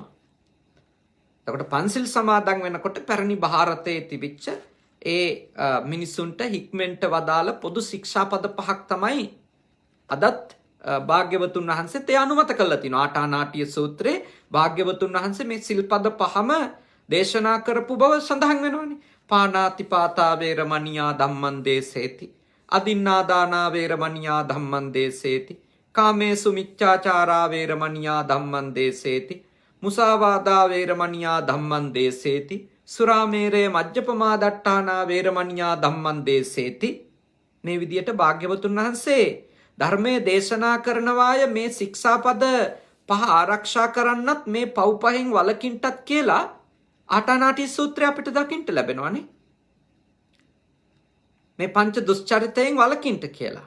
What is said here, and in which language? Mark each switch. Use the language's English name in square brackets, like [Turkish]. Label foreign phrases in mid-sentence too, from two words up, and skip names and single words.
[Sinhala] එතකොට පන්සිල් සමාදන් වෙනකොට පැරණි ಭಾರತයේ තිබිච්ච ඒ මිනිසුන්ට හික්මෙන්ට වදාළ පොදු ශික්ෂාපද 5ක් තමයි අදත් භාග්‍යවතුන් වහන්සේ තේ අනුමත කළා තිනවා. ආටානාටිය සූත්‍රයේ භාග්‍යවතුන් වහන්සේ මේ සිල්පද 5ම දේශනා කරපු බව සඳහන් වෙනවානේ. [Pali] පානාති පාතා වේරමණියා ධම්මං දේසේති. අදින්නා දානා වේරමණියා ධම්මං දේසේති. කාමේසු මිච්ඡාචාරා වේරමණියා ධම්මං දේසේති. මුසාවාදා වේරමණියා ධම්මං දේසේති. සුරාමේරේ මජ්ජපමා දට්ඨානා වේරමණියා ධම්මං දේසේති. [Sinhala] මේ විදියට භාග්‍යවතුන් වහන්සේ ධර්මයේ දේශනා කරනවාය මේ ශික්ෂාපද 5 ආරක්ෂා කරන්නත් මේ පව් පහෙන් වලකින්ටත් කියලා ආටානාටි සූත්‍රය අපිට දකින්න ලැබෙනවානේ. මේ පංච දුස්චරිතයෙන් වලකින්ට කියලා.